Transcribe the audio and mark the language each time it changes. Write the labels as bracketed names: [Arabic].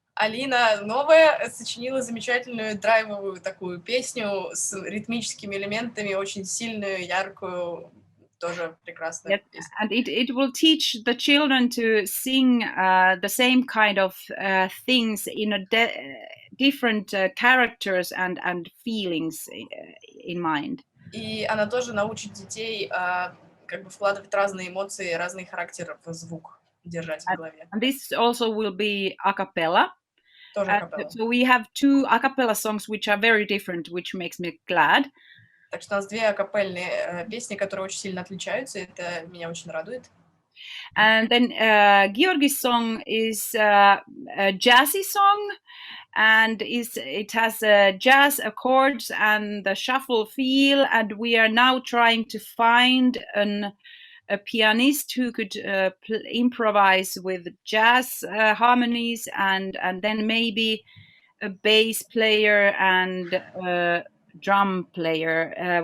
[Russian] Алина новая сочинила замечательную драйвовую такую песню с ритмическими элементами, очень сильную, яркую, тоже прекрасную песню. [English] And it will teach the children to sing the same kind of things in a different characters and feelings in mind. [Russian] И она тоже научит детей как бы вкладывать разные эмоции, разные характеры в звук, держать в голове. [English] And this also will be a cappella. [Russian] Тоже a cappella. [English] So we have 2 a cappella songs which are very different, which makes me glad. [Russian] Так что у нас 2 акапельные песни, которые очень сильно отличаются, это меня очень радует. [English] And then Georgi's song is a jazzy song, and it has jazz accords and the shuffle feel, and we are now trying to find a pianist who could improvise with jazz harmonies and then maybe a bass player and drum player.